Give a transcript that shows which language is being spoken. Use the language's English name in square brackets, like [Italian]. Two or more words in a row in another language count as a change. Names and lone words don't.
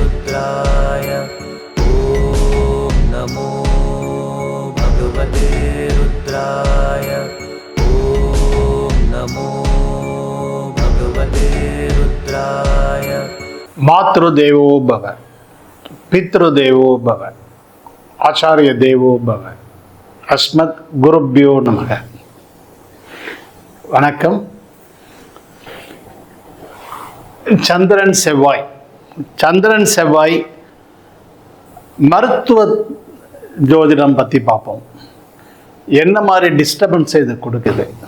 [Sanskrit] रुद्राय ॐ नमो भगवते रुद्राय ॐ नमो भगवते रुद्राय। मातृदेवो भव, पितृदेवो भव, आचार्य देवो भव, अस्मत् गुरुभ्यो நமக. [Tamil] வணக்கம். சந்திரன் செவ்வாய் மருத்துவ ஜோதிடம் பற்றி பார்ப்போம். என்ன மாதிரி டிஸ்டர்பன்ஸ் இது கொடுக்குது?